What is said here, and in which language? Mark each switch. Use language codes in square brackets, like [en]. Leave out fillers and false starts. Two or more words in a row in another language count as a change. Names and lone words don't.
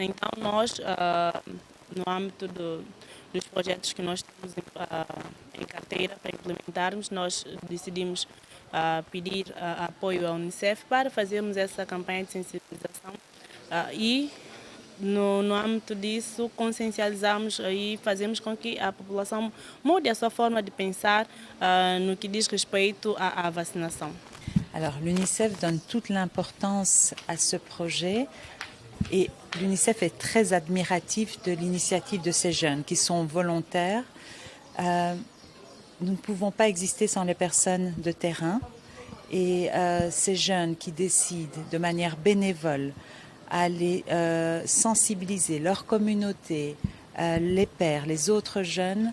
[pt] Então, nós, no âmbito dos projetos que nós temos em carteira para implementarmos, nós decidimos pedir apoio à Unicef para fazermos essa campanha de sensibilização e no âmbito disso, consciencializamos e fazemos com que a população mude a sua forma de pensar no que diz respeito à vacinação. [fr] Alors l'UNICEF donne toute l'importance à ce projet et l'UNICEF est très admiratif de l'initiative de ces jeunes qui sont volontaires. Nous ne pouvons pas exister sans les personnes de terrain et ces jeunes qui décident de manière bénévole à aller sensibiliser leur communauté, les pères, les autres jeunes.